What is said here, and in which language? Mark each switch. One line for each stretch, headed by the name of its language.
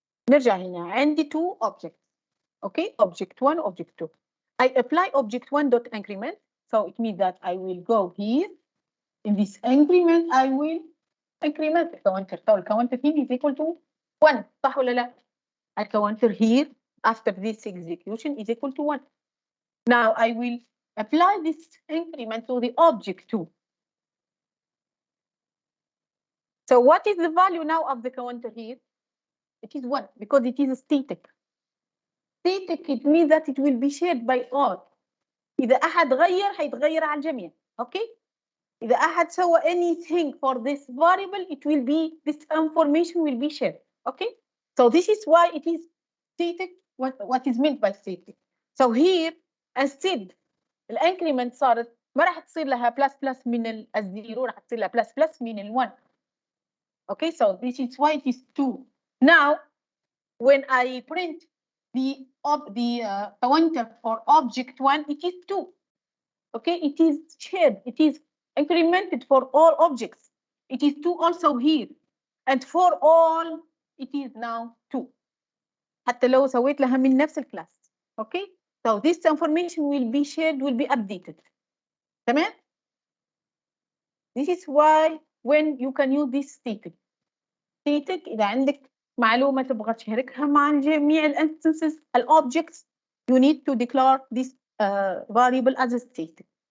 Arabic: نرجع هنا عندي 2 objects.
English: Okay, object 1, object 2. I apply object1.increment. So it means that I will go here. In this increment, I will increment the counter. So the counter here is equal to 1.
Arabic: صح ولا لا؟
English: A counter here after this execution is equal to 1. Now I will apply this increment to the object 2. So what is the value now of the counter here? It is 1 because it is static. Static, it means that it will be shared by all.
Arabic: إذا أحد غير هيتغير على الجميع.
English: Okay?
Arabic: إذا أحد سوى
English: anything for this variable, it will be, this information will be shared. Okay? So this is why it is static, what is meant by static. So here, instead,
Arabic: الانكريمنت صارت ما راح تصير لها بلس من الزيرو، راح تصير لها بلس من ال1.
English: Okay, so this is why it is 2. Now, when I print the counter for object 1, it is 2. Okay, it is shared, it is incremented for all objects. It is 2 also here. And for all, it is now 2.
Arabic: حتى لو سويت لها من نفس الكلاس.
English: Okay, so this information will be shared, will be updated. تمام؟ This is why when you can use this static. Static
Arabic: إذا عندك معلومة تبغى تشاركها مع جميع الانstances
English: الobjects, you need to declare this variable as a static.